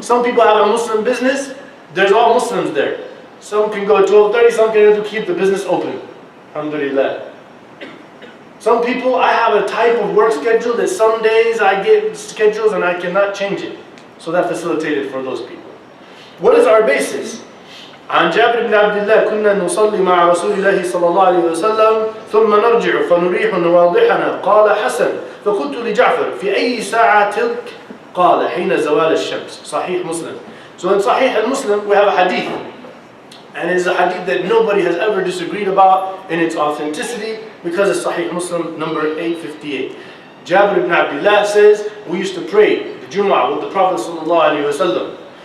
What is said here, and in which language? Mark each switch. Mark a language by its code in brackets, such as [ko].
[en] Some people have a Muslim business, there's all Muslims there. Some can go at 12:30, some can to keep the business open. Alhamdulillah. Some people, I have a type of work schedule that some days I get schedules and I cannot change it. So that facilitated for those people. What is our basis? [ar] عن جابر بن عبد الله كنا نصلي مع رسول الله صلى الله عليه وسلم ثم نرجع فنريح نواضحنا قال حسن فقلت لجعفر في أي ساعة تلك قال حين زوال الشمس. [en] صحيح Muslim. So in Sahih al-Muslim we have a hadith, and it's a hadith that nobody has ever disagreed about in its authenticity because it's Sahih Muslim number 858. Jabir ibn Abdullah says we used to pray the Jumu'ah with the Prophet sallallahu alaihi wasallam.